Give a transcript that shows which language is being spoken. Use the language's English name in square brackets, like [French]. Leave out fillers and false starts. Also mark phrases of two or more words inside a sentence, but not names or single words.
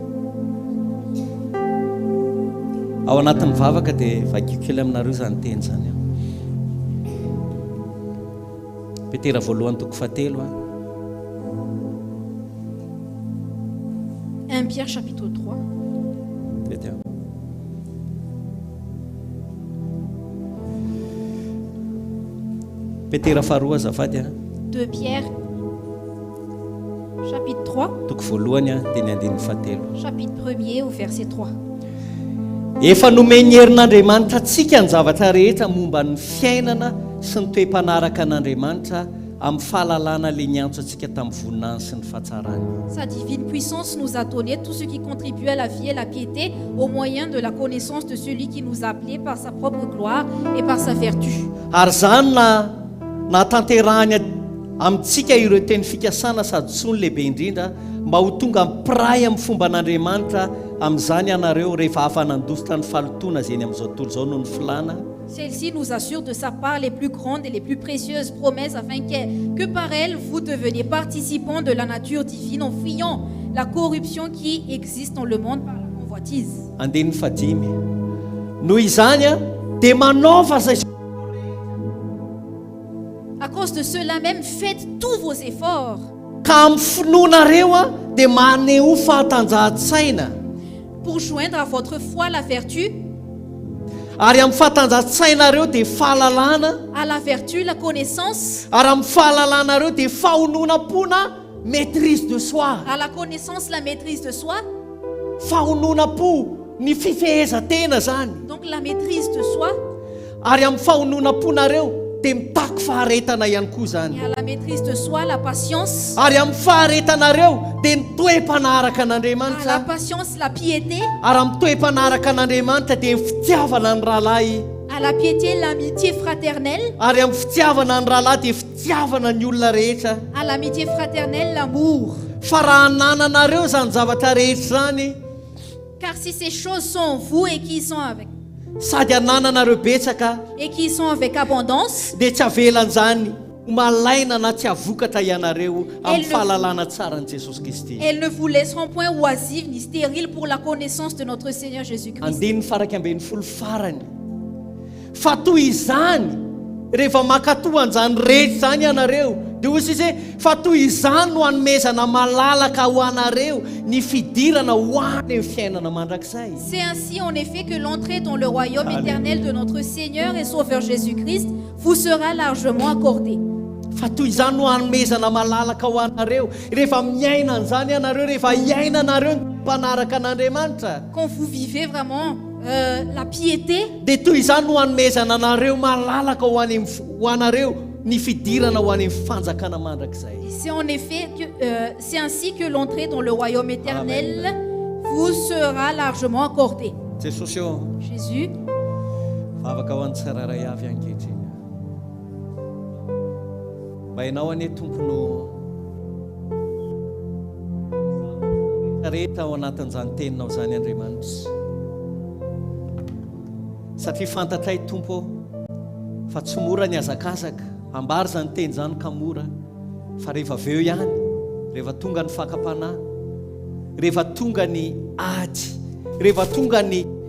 [Malagasy] Ao anatin'ny vavaka dia vakiko kely aminareo zany teny zany ao. Petera voalohany toko fahatelo a. [French] 1 Pierre chapitre 3. [Malagasy] Tety ao. Petera faharoa azafady a. [French] 2 Pierre chapitre 3, [Malagasy] Toko voalohany a dia ny andininy fahatelo. [French] chapitre 1er au verset 3. [Malagasy] Efa nomeny herin'Andriamanitra antsika ny zavatra rehetra momba ny fiainana sy ny toe-mpanaraka an'Andriamanitra amin'ny fahalalana le niantso antsika tamin'ny voninahiny sy ny fahatsarany. [French] Sa divine puissance nous a donné tout ce qui contribue à la vie et la piété au moyen de la connaissance de celui qui nous a appelés par sa propre gloire et par sa vertu. [Malagasy] Ary zany na tanterahany amintsika ireo teny fikasana sady tsony lehibe indrindra mba ho tonga mpiray amin'ny fomba an'Andriamanitra amin'izany ianareo rehefa afa nandositra ny falotoana izay ny amin'izao tontolo izao noho ny filana. [French] Celle-ci nous assure de sa part les plus grandes et les plus précieuses promesses afin que par elles vous deveniez participants de la nature divine en fuyant la corruption qui existe dans le monde par la convoitise. [Malagasy] Andininy fadimy. Noho izany a dia manaova zay [French] À cause de cela même, faites tous vos efforts [Malagasy] ka amin'ny finoanareo a dia maneho fahatanjahan-tsaina. [French] pour joindre à votre foi la vertu, [Malagasy] Ary amin'ny fahatanjahan-tsainareo dia fahalalana, [French] à la vertu la connaissance, [Malagasy] ary amin'ny fahalalanareo dia fahononam-pona [French] maîtrise de soi. à la connaissance la maîtrise de soi, [Malagasy] Fahononam-po ny fifehezan-tena zany. [French] donc la maîtrise de soi, [Malagasy] Ary amin'ny fahononam-ponareo dia mitaky faharetana ihany koa [French] et [Malagasy] zany. [French] à la maîtrise de soi la patience, [Malagasy] Ary amin'ny faharetanareo dia ny toe-mpanaraka [French] à la [Malagasy] an'Andriamanitra. [French] patience la piété, [Malagasy] Ary amin'ny toe-mpanaraka an'Andriamanitra dia ny fitiavana ny rahalahy. [French] à la piété l'amitié fraternelle, [Malagasy] Ary amin'ny fitiavana ny rahalahy dia fitiavana ny olona rehetra. [French] à l'amitié fraternelle l'amour. [Malagasy] Fa raha nananareo zany zavatra rehetra zany [French] Car si ces choses sont en vous et qui sont [Malagasy] sady anananareo betsaka [French] avec abondance, [Malagasy] dia tsy avelan'izany malaina na tsy avokatra ianareo amin'ny [French] Elle ne- [Malagasy] fahalalana tsara ny Jesosy Kristy. [French] elles ne vous laisseront point oisives ni stériles pour la connaissance de notre Seigneur Jésus-Christ. [Malagasy] Andininy faraky ambin'ny folo farany. Fa toy izany rehefa makatoa an'izany rehetra zany ianareo dia ozy izy hoe fa toy izany no hanomezana malalaka ho anareo ny fidirana ho any amin'ny fiainana mandrakizay. [French] C'est ainsi en effet que l'entrée dans le royaume Alléluia. éternel de notre Seigneur et Sauveur Jésus-Christ vous sera largement accordée. [Malagasy] Fa toy izany no hanomezana malalaka ho anareo rehefa miaina an'izany ianareo rehefa hiaina anareo ny mpanaraka an'Andriamanitra. [French] Quand vous vivez vraiment la piété, [Malagasy] Dia toy izany no hanomezana anareo malalaka ho anareo ny fidirana ho any amin'ny fanjakana mandrakizay. [French] c'est en effet que c'est ainsi que l'entrée dans le royaume éternel vous sera largement accordée. [Malagasy] Jesosy eo [French] Jésus, [Malagasy] afaka ho an'ny tsiraray avy ankehitriny. Mba ianao anie tompono rehetra ao anatin'izany teninao zany Andriamanitra. Satria fantatray Tompo fa tsy mora ny hazakazaka ambary zany teny zany ka mora fa rehefa aveo ihany rehefa tonga ny fakapanahy rehefa tonga ny ady rehefa tonga ny